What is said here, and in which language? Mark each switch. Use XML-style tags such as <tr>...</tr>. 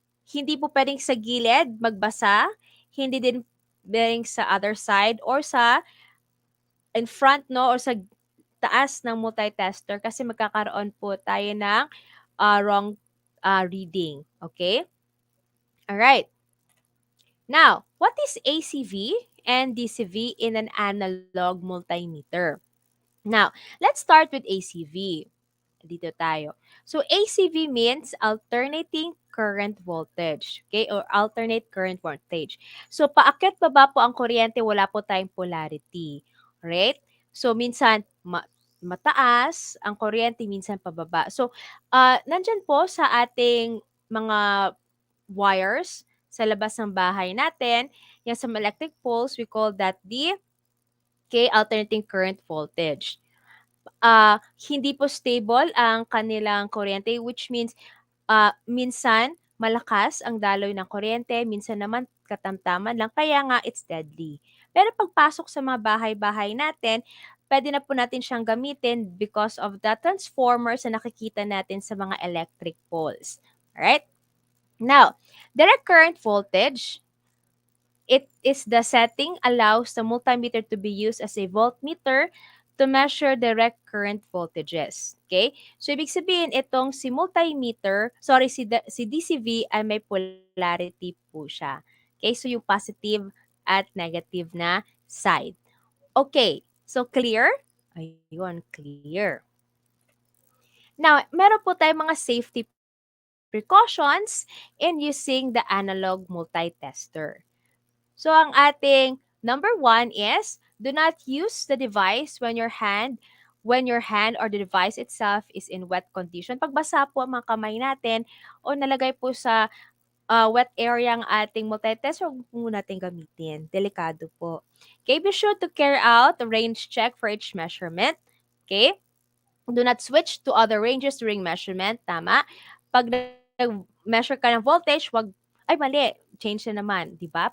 <tl>Hindi po pwedeng sa gilid magbasa, hindi din pwedeng sa other side or sa</tl> <en>in front,</en> <tl>no, or sa taas ng multitester kasi magkakaroon po tayo ng wrong reading.</tl> <en>Okay? Alright. Now, what is ACV and DCV in an analog multimeter? Now, let's start with ACV.</en> <tl>Dito tayo.</tl> <en>So, ACV means alternating current voltage. Okay? Or alternate current voltage.</en> <tl>So, paakyat baba po ang kuryente, wala po tayong polarity. Right? So, minsan mataas ang kuryente, minsan pababa. So, nandyan po sa ating mga wires sa labas ng bahay natin, yan sa electric poles,</tl> <en>we call that the alternating current voltage.</en> <tl>Hindi po stable ang kanilang kuryente, which means minsan malakas ang daloy ng kuryente, minsan naman katamtaman lang, kaya nga</tl> <en>it's deadly.</en> <tl>Pero pagpasok sa mga bahay-bahay natin, pwede na po natin siyang gamitin</tl> <en>because of the transformers</en> <tl>na nakikita natin sa mga electric poles.</tl> <en>Alright? Now, direct current voltage, it is the setting allows the multimeter to be used as a voltmeter to measure direct current voltages.</en> <tl>Okay? So, ibig sabihin, itong si multimeter, sorry, si DCV ay may polarity po siya. Okay? So, yung positive at negative na side. Okay. So, clear?</tl> <en>Ayun, clear. Now,</en> <tl>meron po tayong mga</tl> <en>safety precautions in using the analog multitester. So,</en> <tl>ang ating</tl> <en>number 1 is, do not use the device when your hand or the device itself is in wet condition.</en> <tl>Pagbasa po ang mga kamay natin o nalagay po sa wet area ang ating multitester, huwag po natin gamitin. Delikado po.</tl> <en>Okay, be sure to carry out a range check for each measurement. Okay? Do not switch to other ranges during measurement.</en> <tl>Tama? Pag nag-measure ka ng voltage, ay mali, change na naman, di ba?</tl>